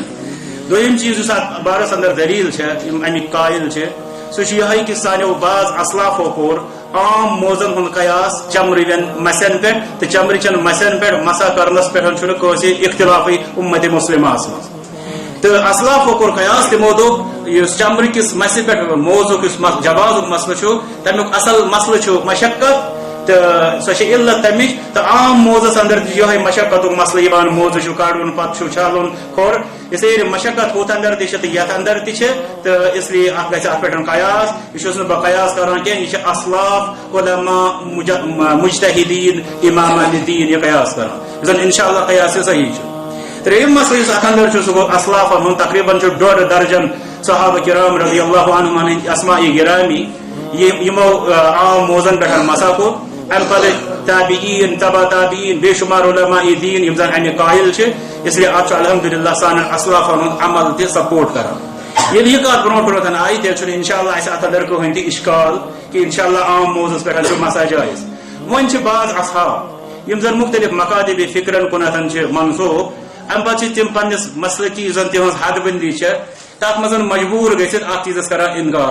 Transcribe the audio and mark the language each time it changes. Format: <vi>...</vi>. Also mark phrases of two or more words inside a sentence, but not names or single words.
<ks>دوٚیِم چیٖز یُس اتھ بارس اندر دلیٖل چھےٚ یِم امیِکۍ قٲیل چھِ سُہ چھُ یِہوٚے کہِ سانیو بعض اسلافو کوٚر عام موزن ہُنٛد قیاس چمرٕوٮ۪ن مسٮ۪ن پٮ۪ٹھ تہٕ چمرٕچٮ۪ن مسٮ۪ن پٮ۪ٹھ مسا کرنس پٮ۪ٹھ چھُنہٕ کٲنٛسہِ اختلافٕے اُمتِ مُسلِماہس منٛز. تہٕ اسلافو کوٚر قیاس تِمو دوٚپ یُس چمرٕکِس مسہِ پٮ۪ٹھ موزُک یُس جوازُک مسلہٕ چھُ تمیُک اصل مسلہٕ چھُ مشقت تہٕ سۄ چھِ علت تمِچ تہٕ عام موزس اندر تہِ چھُ یِہوٚے مشقتُک مسلہٕ یِوان موزٕ چھُ کڑُن پتہٕ چھُ چھلُن کھوٚر</ks> <ur>اس لیے</ur> <ks>مشقت ہُتھ اندر تہِ چھِ تہٕ یتھ اندر تہِ چھِ تہٕ</ks> <ur>اس لیے</ur> <ks>اتھ گژھِ اتھ پٮ۪ٹھ قیاس. یہِ چھُس نہٕ بہٕ قیاس کران کینٛہہ یہِ چھِ اسلاف علما مجتہدیٖن امامانِ دیٖن یہِ قیاس کران یُس زن انشاءاللہ قیاس یہِ صحیح چھُ. ترٛیٚیِم مسلہٕ یُس اتھ اندر چھُ سُہ گوٚو اسلافن ہُنٛد تقریٖباً چھُ 1.5 درجن صحابہ کرام</ks> <ar>رضی اللہ عنہُم</ar> <ks>ہٕنٛدۍ اسماء گرامی یِمو عام موزن پٮ۪ٹھ مسا کوٚر. امہِ پتہٕ تابعین تبا تابعین بے شمار علماء دیٖن یِم زن امہِ قٲیل چھِ</ks> <ur>اس لیے</ur> <ks>اتھ چھُ الحمدللہ سانٮ۪ن اسلافن ہُنٛد عمل تہِ سپورٹ کران. ییٚلہِ یہِ کتھ برونٛٹھ برونٛٹھ آیہِ تیٚلہِ چھُنہٕ انشاءاللہ اسہِ اتھ اندر کٕہٕنۍ تہِ اشکال کہِ انشاءاللہ عام موزس پٮ۪ٹھ چھُ مسا جٲیز. وۄنۍ چھِ بعض اصحاب یِم زن مختلف مقادب فکرن کُنتھ چھِ منسوب امہِ پتہٕ چھِ تِم پننِس مسلکی یُس زن تِہنٛز حد بندی چھےٚ تتھ منٛز مجبوٗر گٔژھِتھ اتھ چیٖزس کران انکار.</ks>